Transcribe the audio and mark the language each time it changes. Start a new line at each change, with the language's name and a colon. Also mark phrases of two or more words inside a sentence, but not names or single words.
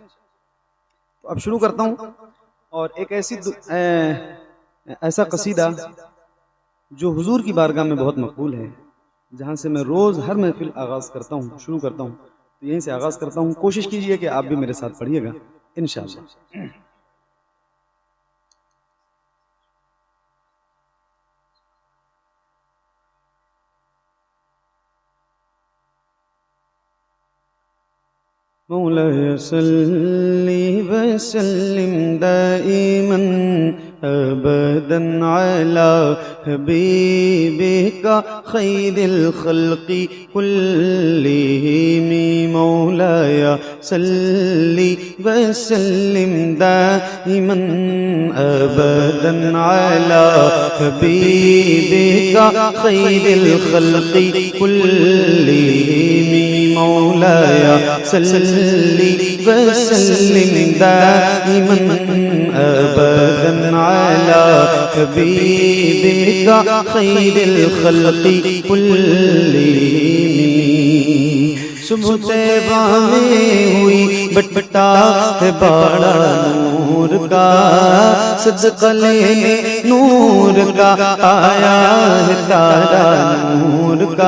Hindi: तो अब शुरू करता हूँ, और एक ऐसा कसीदा जो हुजूर की बारगाह में बहुत मकबूल है, जहाँ से मैं रोज़ हर महफिल आगाज़ करता हूँ, शुरू करता हूँ, तो यहीं से आगाज़ करता हूँ। कोशिश कीजिए कि आप भी मेरे साथ पढ़िएगा इंशाअल्लाह।
Arabic: مولاي صل وسلم دائما أبدا على حبيبك خير الخلق كلهم. مولاي صل وسلم دائما أبدا على حبيبك خير الخلق كلهم. مولاي صل وسلم دائما أبدا على حبيبك خير الخلق كلهم.
Hindi: सुबह तैबा में हुई बटबटा है बाड़ा नूर का, सदका लेने नूर का, आया है तारा नूर का।